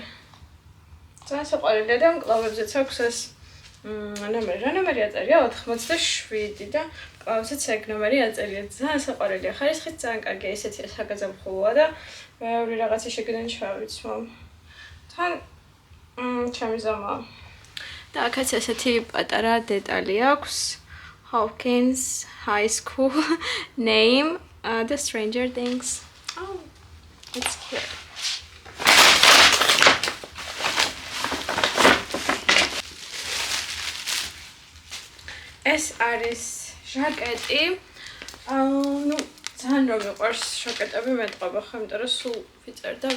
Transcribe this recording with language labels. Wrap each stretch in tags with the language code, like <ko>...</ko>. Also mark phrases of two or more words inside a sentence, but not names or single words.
<ka>ძალიან საყვარელია და მკლავებზეც აქვს ეს ნომერი აწერია 87 და მკლავებზეც ეგ ნომერი აწერია. ძალიან საყვარელია. ხარისხით ძალიან კარგია, ესეთია საგაზაფხულოა და ბევრი რაღაცა შეგდენ ჩავიცმო. თან ჩემი ზომა. და აქაც ესეთი პატარა დეტალი აქვს.</ka> <en>Hawkins High School name the Stranger Things. Oh, it's cute.</en> <ka>ეს არის ჟაკეტი. ნუ ძალიან რომ მიყვარს ჟაკეტები მეტყობა ხო, იმიტომ რომ სულ ვიწერ.</ka>